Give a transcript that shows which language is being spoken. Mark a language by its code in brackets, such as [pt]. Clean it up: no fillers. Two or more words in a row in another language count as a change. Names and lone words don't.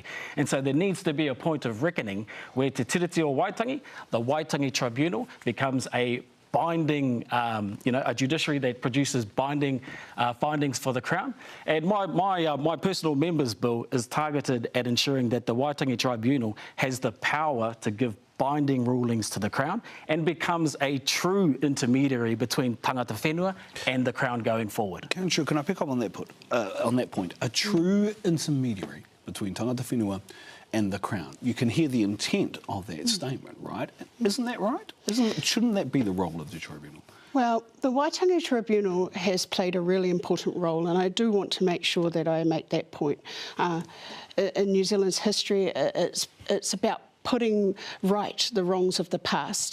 [en] And so there needs to be a point of reckoning where Te Tiriti o Waitangi, the Waitangi Tribunal, becomes a binding, a judiciary that produces binding findings for the Crown. And my personal members' bill is targeted at ensuring that the Waitangi Tribunal has the power to give binding rulings to the Crown and becomes a true intermediary between [mi] tangata whenua [en] and the Crown going forward. Councillor, can I pick up on that point? A true intermediary between [mi] tangata whenua [en] and the Crown. You can hear the intent of that statement, right? Isn't that right? Shouldn't that be the role of the tribunal? Well, the Waitangi Tribunal has played a really important role, and I do want to make sure that I make that point. In New Zealand's history, it's about putting right the wrongs of the past.